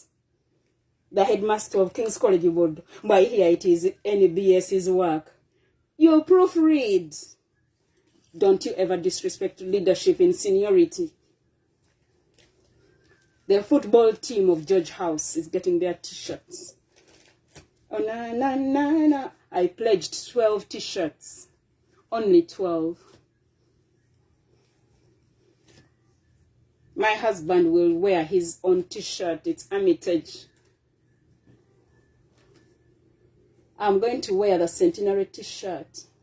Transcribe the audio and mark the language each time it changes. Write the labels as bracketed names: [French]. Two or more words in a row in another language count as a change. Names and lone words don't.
[English] The headmaster of King's College Board. By here it is NBS's work. You proofread. Don't you ever disrespect leadership in seniority. The football team of George House is getting their t-shirts. Oh, na, na, na, na. I pledged 12 t-shirts. Only 12. My husband will wear his own t-shirt. It's Hermitage. I'm going to wear the centenary t-shirt.